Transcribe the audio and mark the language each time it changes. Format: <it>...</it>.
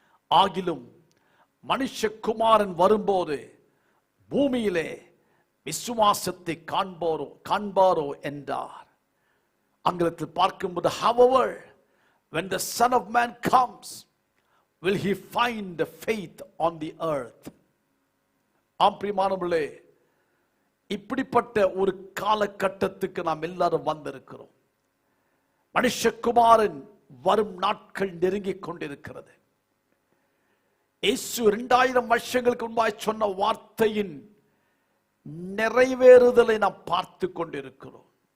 <ta>ஆகிலும் மனுஷகுமாரன் வரும்போது பூமியிலே விசுவாசத்தை காண்பாரோ என்றார். ஆங்கிலத்தில் பார்க்கும்போது,</ta> <en>however, when the Son of Man comes, will he find the faith on the earth?</en> <ta>ஆம் பிரியமானவர்களே, இப்படிப்பட்ட ஒரு காலகட்டத்துக்கு நாம் எல்லாரும் வந்திருக்கிறோம். மனுஷகுமாரன் வரும் நாட்கள் நெருங்கிக் கொண்டிருக்கிறது. இயேசு 2000 வருஷங்களுக்கு முன்பாய் சொன்ன வார்த்தையின் நிறைவேறுதலை நாம் பார்த்து கொண்டிருக்கிறோம்.</ta>